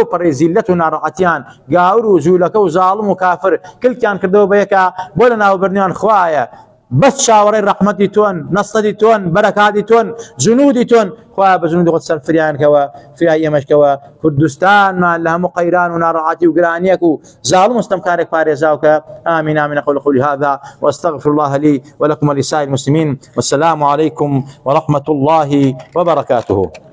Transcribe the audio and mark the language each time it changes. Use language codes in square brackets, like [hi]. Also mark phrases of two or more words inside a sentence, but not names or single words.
[ckb] پەڕی زیلەت و ناڕەحەتیان گاور و جوولەکە و زاڵم و کافر کلکیان کردەوە بە یەکە بۆ لە ناوبردنیان خوایە بس شاورەی ڕەحمەتی تۆن نەسەتی تۆن بەرەکاتی تۆن جنودی تۆن خوای بە جنودی خۆت سەر فریانکەوە فریای ئێمەشکەوە کوردستانمان لە هەموو قەیران و ناڕەحەتی و گرانیەک و زاڵم و ستەمکارێک پارێزاوکە [ar] آمين آمين أقول قولي هذا واستغفر الله لي ولكم ولسائر المسلمين والسلام عليكم ورحمة الله وبركاته.